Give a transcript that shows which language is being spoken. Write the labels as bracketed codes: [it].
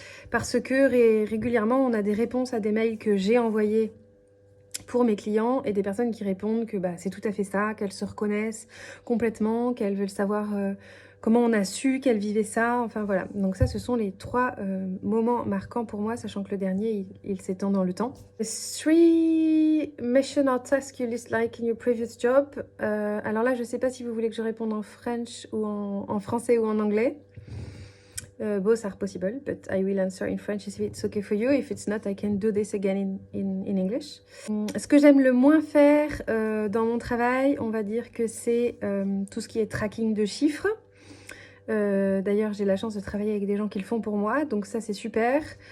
[fr] Parce que régulièrement, on a des réponses à des mails que j'ai envoyés pour mes clients et des personnes qui répondent que c'est tout à fait ça, qu'elles se reconnaissent complètement, qu'elles veulent savoir comment on a su qu'elles vivaient ça, enfin voilà. Donc ça, ce sont les 3 moments marquants pour moi, sachant que le dernier, il s'étend dans le temps. [en] 3 mission or tasks you dislike in your previous job. [fr] Alors là, je sais pas si vous voulez que je réponde en French ou en français ou en anglais. [en] Both are possible, but I will answer in French if it's okay for you. If it's not, I can do this again in English. [fr] Ce que j'aime le moins faire dans mon travail, on va dire que c'est tout ce qui est tracking de chiffres. D'ailleurs, j'ai la chance de travailler avec des gens qui le font pour moi, donc ça c'est super.